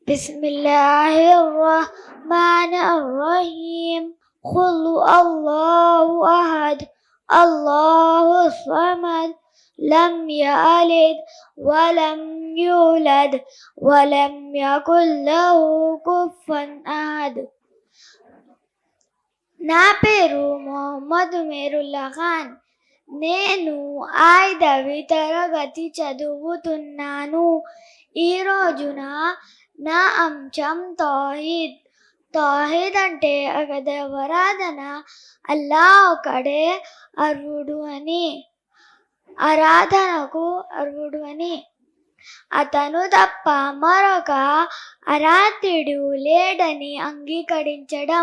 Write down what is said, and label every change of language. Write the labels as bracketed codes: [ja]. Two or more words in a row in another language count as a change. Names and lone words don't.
[ar] Bismillahirrahmanirrahim. قل الله أحد. الله صمد. لم يلد ولم يولد ولم يكن له كفوا أحد. [te] నా పేరు మొహమ్మద్ మేరుల్లా ఖాన్. నేను 5వ తరగతి చదువుతున్నాను. ఈ రోజున నా అంశం తౌహీద్. తౌహీద్ అంటే ఏకదేవారాధన, అల్లా ఒకడే అర్హుడు అని, ఆరాధనకు అర్హుడు అని, అతను తప్ప మరొక ఆరాధ్యుడు లేడని అంగీకరించడం.